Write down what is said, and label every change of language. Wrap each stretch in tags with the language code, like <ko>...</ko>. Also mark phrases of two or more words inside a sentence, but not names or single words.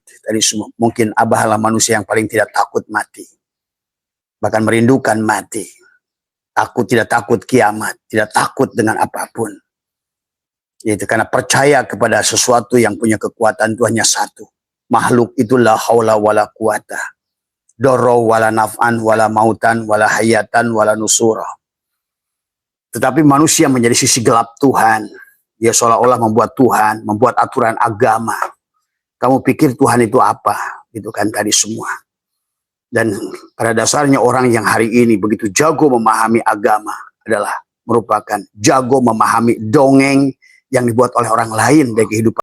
<id>tadi semua. Mungkin Abah adalah manusia yang paling tidak takut mati. Bahkan merindukan mati. Takut, tidak takut kiamat. Tidak takut dengan apapun. Yaitu karena percaya kepada sesuatu yang punya kekuatan itu hanya satu. Makhluk itu</id> <ar>لا حول ولا قوة. ضرا ولا نفعا ولا موتا ولا حياة ولا نشورا.</ar> <id>Tetapi manusia menjadi sisi gelap Tuhan. Dia seolah-olah membuat Tuhan, membuat aturan agama. Kamu pikir Tuhan itu apa? Gitu kan tadi semua. Dan pada dasarnya orang yang hari ini begitu jago memahami agama adalah merupakan jago memahami dongeng yang dibuat oleh orang lain dari kehidupan.</id>